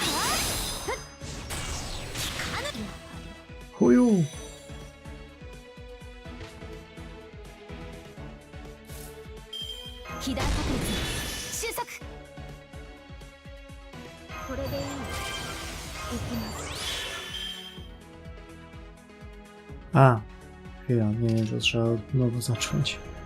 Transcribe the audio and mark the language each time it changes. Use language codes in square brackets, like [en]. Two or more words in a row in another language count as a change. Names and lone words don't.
[pl] Chuju. [ja] キダー確率収束。これでいい。行きます。 [pl] A, chwila, nie, to trzeba od nowa zacząć.